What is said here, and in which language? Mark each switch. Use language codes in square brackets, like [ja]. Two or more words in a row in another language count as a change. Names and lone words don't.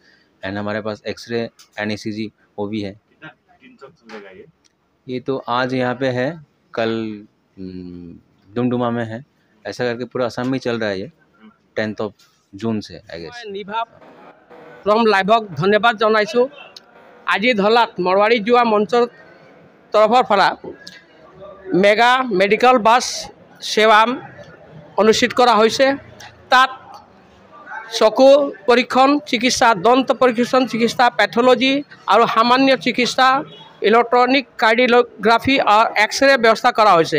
[hi] एंड हमारे पास [en] X-ray and ECG [hi] वो भी है। ये तो आज यहाँ पे है, कल डुमडुमा में है। ऐसा करके पूरा असम में चल रहा है ये 10 जून से [en] I guess. [as] নিভা ফ্ৰম লাইভক ধন্যবাদ জনাইছোঁ। আজি ধলাত মৰৱাৰী যোৱা মঞ্চৰ তৰফৰ পৰা মেগা মেডিকেল বাছ সেৱা অনুষ্ঠিত কৰা হৈছে। তাত চকু পৰীক্ষণ চিকিৎসা, দন্ত পৰীক্ষণ চিকিৎসা, পেথলজি আৰু সামান্য চিকিৎসা, ইলেক্ট্ৰনিক কাৰ্ডিঅ'গ্ৰাফি আৰু এক্সৰে ব্যৱস্থা কৰা হৈছে।